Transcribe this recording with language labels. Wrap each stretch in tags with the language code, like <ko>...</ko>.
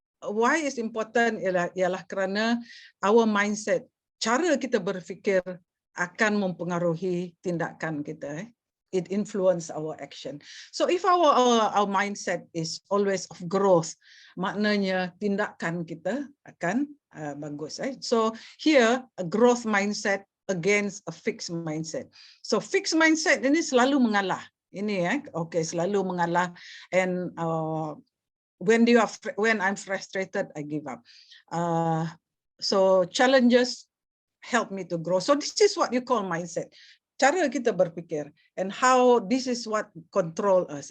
<en>why is important</en> <ms>ialah kerana</ms> <en>our mindset,</en> <ms>cara kita berfikir akan mempengaruhi tindakan kita.</ms> <en>It influence our action. So if our mindset is always of growth,</en> <ms>maknanya tindakan kita akan bagus.</ms> <en>So here a growth mindset against a fixed mindset.</en> <ms>So fixed mindset ini selalu mengalah. Ini selalu mengalah.</ms> <en>And when I'm frustrated, I give up. So challenges help me to grow. So this is what you call mindset.</en> <ms>Cara kita berpikir,</ms> <en>and how this is what control us.</en>